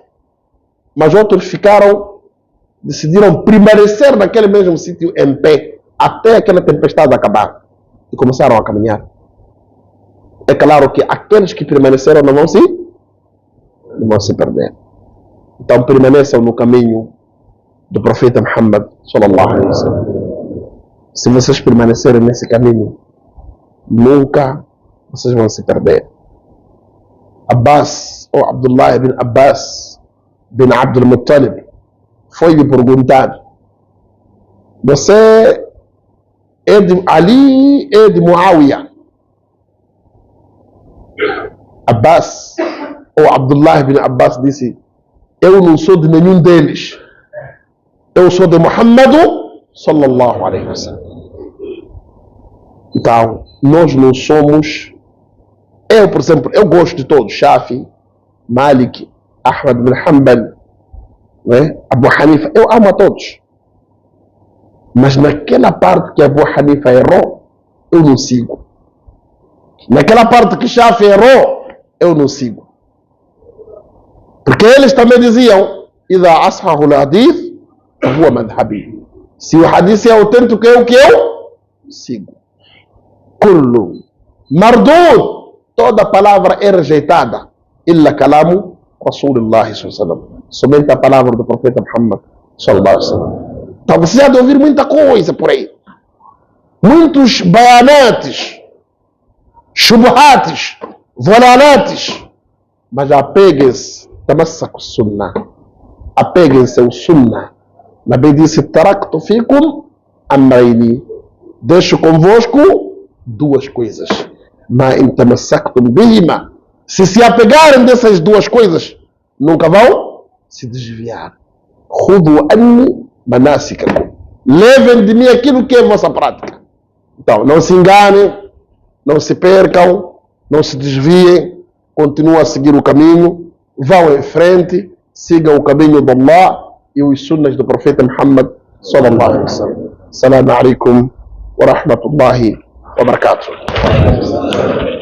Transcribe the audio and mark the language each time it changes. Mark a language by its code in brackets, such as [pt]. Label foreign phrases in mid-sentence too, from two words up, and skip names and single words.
[pt] Mas outros decidiram permanecer naquele mesmo sítio em pé, até aquela tempestade acabar. E começaram a caminhar. É claro que aqueles que permaneceram não vão se perder. Então permaneçam no caminho do profeta Muhammad [ar] صلى الله عليه وسلم. [pt] Se vocês permanecerem nesse caminho, nunca vocês vão se perder. Abbas, ou Abdullah ibn Abbas bin Abdul Muttalib, foi-lhe perguntado: você é de Ali, é de Muawiyah. Abbas, ou Abdullah ibn Abbas disse: eu não sou de nenhum deles, eu sou de Muhammad [ar] صلى الله عليه وسلم. [pt] Então, nós não somos. Eu, por exemplo, eu gosto de todos: Shafi, Malik, Ahmad bin Hanbal, né? Abu Hanifa, eu amo a todos. Mas naquela parte que Abu Hanifa errou, eu não sigo. Naquela parte que Shafi errou, eu não sigo. Porque eles também diziam: [ar] إذا أصحح الحديث فهو مذهبي. [pt] Se o hadith é autêntico, é o que eu sigo. [ar] كل مردود, [pt] toda palavra é rejeitada, [ar] إلا كلام رسول الله صلى الله عليه وسلم, [pt] somente a palavra do profeta Muhammad [ar] صلى الله عليه وسلم. [pt] Então você já de ouvir muita coisa por aí, muitos bayanates, shubhates, volanates, mas apeguem-se, [ar] تمسكوا السنة, [pt] apeguem-se ao sunnah. Nabi disse: [ar] تركت فيكم أمرين, [pt] deixo convosco duas coisas. [ar] ما إن تمسكتم بهما, [pt] se apegarem dessas duas coisas, nunca vão se desviar. [ar] خذوا عني مناسككم, [pt] levem de mim aquilo que é vossa prática. Então, não se enganem, não se percam, não se desviem, continuem a seguir o caminho, vão em frente, sigam o caminho de Allah e os sunnas do profeta Muhammad [ar] صلى الله عليه وسلم. السلام عليكم ورحمة الله وبركاته.